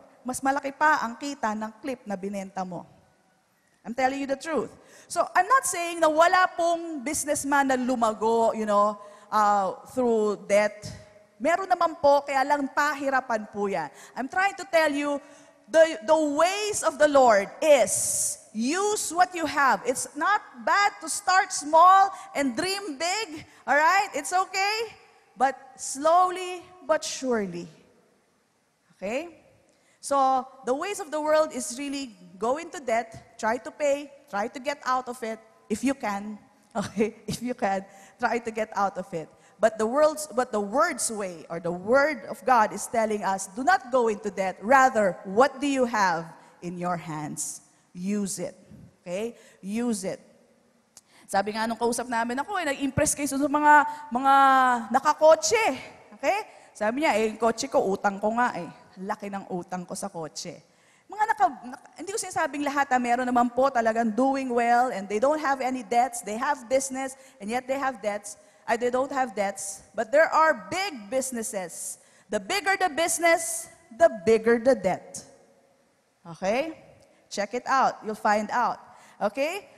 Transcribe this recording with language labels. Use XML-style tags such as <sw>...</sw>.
<tl>Mas malaki pa ang kita ng clip na binenta mo.</tl> <en>I'm telling you the truth. So, I'm not saying</en> <tl>na wala pong businessman na lumago,</tl> <en>through debt.</en> <tl>Meron naman po, kaya lang pahirapan po yan.</tl> <en>I'm trying to tell you, the ways of the Lord is use what you have. It's not bad to start small and dream big, all right? It's okay, but slowly but surely. Okay? So, the ways of the world is really go into debt, try to pay, try to get out of it, if you can. Okay? If you can, try to get out of it. But the word's way, or the word of God is telling us, do not go into debt. Rather, what do you have in your hands? Use it. Okay? Use it.</en> <tl>Sabi nga nung kausap namin ako, nag-impress kayo sa mga nakakotse. Okay? Sabi niya, yung kotse ko, utang ko nga eh. Laki ng utang ko sa kotse. Hindi ko sinasabing lahat, meron naman po talagang</tl> <en>doing well and they don't have any debts. They have business and yet they have debts. They don't have debts, but there are big businesses. The bigger the business, the bigger the debt. Okay? Check it out. You'll find out. Okay?</en>